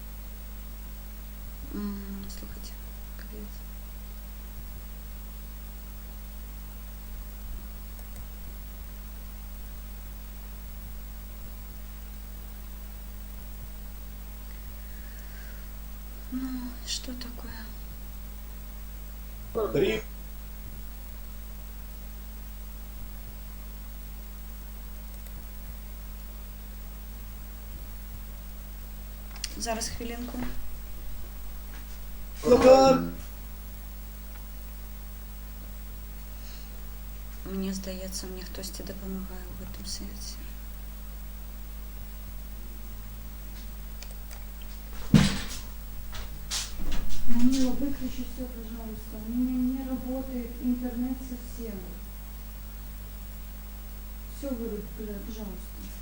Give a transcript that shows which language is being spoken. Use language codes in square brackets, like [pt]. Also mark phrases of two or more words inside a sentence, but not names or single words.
[uk] Слухайте, капець. [ru] Ну, что такое? [uk] Зараз хвилинку. Мені здається, мені хтось допомагає [ru] в этом [uk] сенсі. [ru] Манила, выключи все, пожалуйста. У меня не работает интернет совсем. Все выруби, пожалуйста.